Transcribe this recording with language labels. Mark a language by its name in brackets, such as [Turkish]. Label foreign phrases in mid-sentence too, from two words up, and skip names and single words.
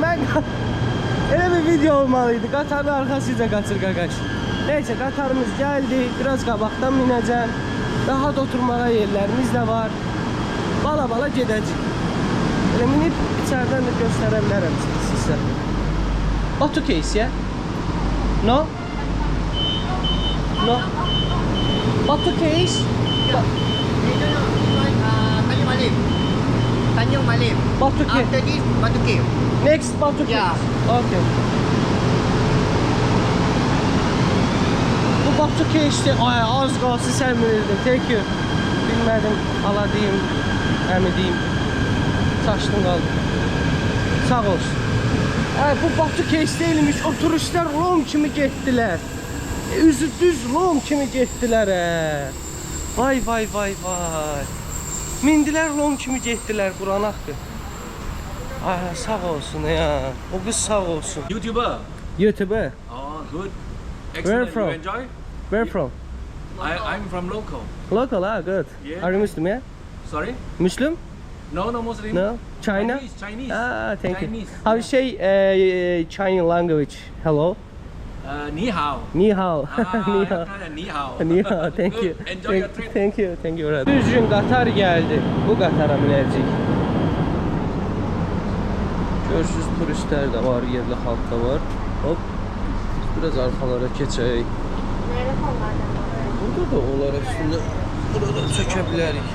[Azerbaijani] Elə bir video olmalıydı. Qatarın arxasıca qaçır qaqaş. Neyse, qatarımız gəldi. Biraz qabaqdan minəcəm. Daha da oturmağa yerlərimiz də var. Bala gedəcək. Elə minib içərdən də göstərə bilərəm sizə. [English] Batu Caves ya? No? Batu Caves? Tanjung Malim. Batu Caves. After this, Batu Caves. Next Batu Caves. Yeah. [Azerbaijani] Okay. Bu Batu Caves'ti. Ay, az qalsı sən bilirdin. [English] Thank you. [Azerbaijani] Bilmədim. Ala deyim. Əmi deyim. Saçdın qaldı. Sağ olsun. [Turkish] Bu Batu Case değilmiş. [Azerbaijani] O turistler lom kimi getdilər. Üzü düz lom kimi getdilər. Vay vay vay vay. Mindilər lom kimi getdilər Quran haqqı. Ay sağ olsun ya. O kız sağ olsun. [English] YouTuber. YouTuber. Oh, good. Where Excellent. from? You enjoy? Where from? I'm from local. Local, good. Yeah. Are you Muslim, yeah? Sorry? Muslim? No, no Muslim. No? China? Chinese. Thank you. Chinese. How you say Chinese language? Hello? [Chinese] Ni hao. Ni hao. Ni hao. Ni hao. Ni hao. [English] Thank you. Good. Enjoy your trip. Thank you. Thank you. [Azerbaijani] Düzgün qatar geldi. Bu qatara binəcəyik. Görürsüz turistlər də var, yerli xalq da var. Hop. Biraz arxalara keçək. Burada da olar üstündə. Burada çökə bilərik.